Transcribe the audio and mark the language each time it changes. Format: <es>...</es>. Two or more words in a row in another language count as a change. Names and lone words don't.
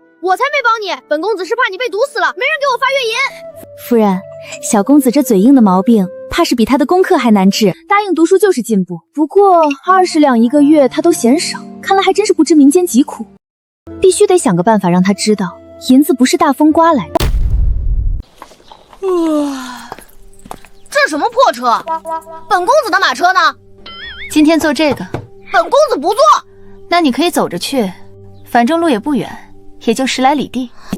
<zh>我才沒幫你，本公子是怕你被毒死了，沒人給我發月銀。夫人，小公子這嘴硬的毛病，怕是比他的功課還難治。答應讀書就是進步，不過20兩1個月他都嫌少，看來還真是不知民間疾苦。必須得想個辦法讓他知道，銀子不是大風刮來的。這什麼破車？本公子的馬車呢？今天坐這個。本公子不坐。那你可以走着去，反正路也不遠，也就10來里地。</zh>